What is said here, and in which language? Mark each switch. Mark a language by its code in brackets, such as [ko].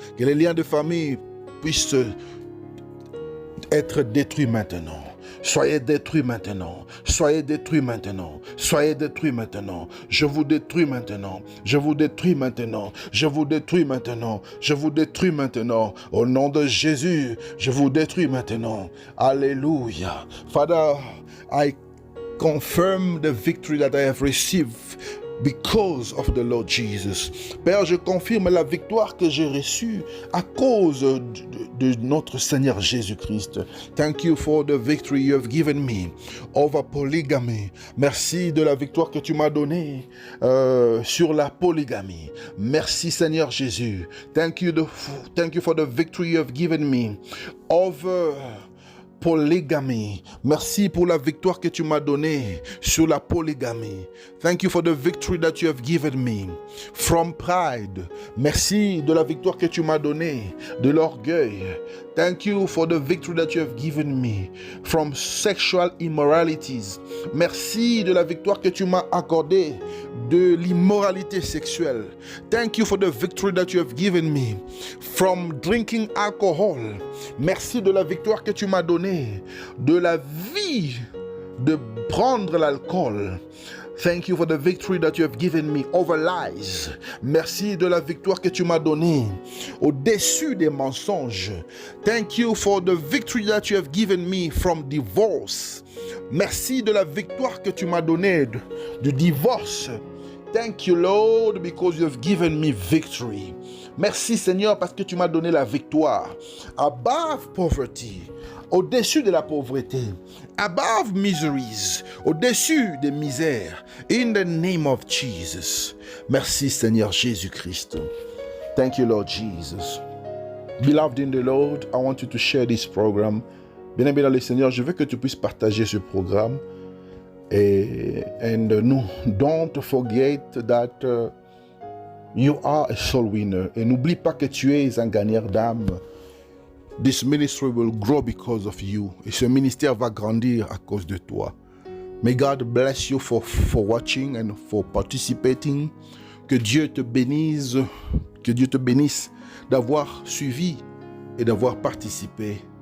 [fr] Que les liens de famille puissent être détruits maintenant. Soyez détruits maintenant. Soyez détruits maintenant. Soyez détruits maintenant. Je vous détruis maintenant. Je vous détruis maintenant. Je vous détruis maintenant. Je vous détruis maintenant. Au nom de Jésus, je vous détruis maintenant. Alléluia. [en] Father, I confirm the victory that I have received because of the Lord Jesus. [fr] Père, je confirme la victoire que j'ai reçue à cause de notre Seigneur Jésus-Christ. [en] Thank you for the victory you have given me over polygamy. [fr] Merci de la victoire que tu m'as donnée sur la polygamie. Merci Seigneur Jésus. [en] Thank you for the victory you have given me over polygamie. [fr] Merci pour la victoire que tu m'as donnée sur la polygamie. [en] Thank you for the victory that you have given me from pride. [fr] Merci de la victoire que tu m'as donnée de l'orgueil. [en] Thank you for the victory that you have given me from sexual immoralities. [fr] Merci de la victoire que tu m'as accordée de l'immoralité sexuelle. [en] Thank you for the victory that you have given me from drinking alcohol. [fr] Merci de la victoire que tu m'as donnée de la vie de prendre l'alcool. [en] Thank you for the victory that you have given me over lies. [fr] Merci de la victoire que tu m'as donnée au-dessus des mensonges. [en] Thank you for the victory that you have given me from divorce. [fr] Merci de la victoire que tu m'as donnée du divorce. [en] Thank you, Lord, because you have given me victory. [fr] Merci, Seigneur, parce que tu m'as donné la victoire. [en] Above poverty, [fr] au-dessus de la pauvreté. [en] Above miseries, [fr] au-dessus des misères. [en] In the name of Jesus. [fr] Merci, Seigneur Jésus-Christ. [en] Thank you, Lord Jesus. Beloved in the Lord, I want you to share this program. [fr] Bien-aimé dans le Seigneur, je veux que tu puisses partager ce programme. [en] And don't forget that you are a soul winner. [fr] Et n'oublie pas que tu es un gagnant d'âme. [en] This ministry will grow because of you. [fr] Et ce ministère va grandir à cause de toi. [en] May God bless you for watching and for participating. [fr] Que Dieu te bénisse. Que Dieu te bénisse d'avoir suivi et d'avoir participé.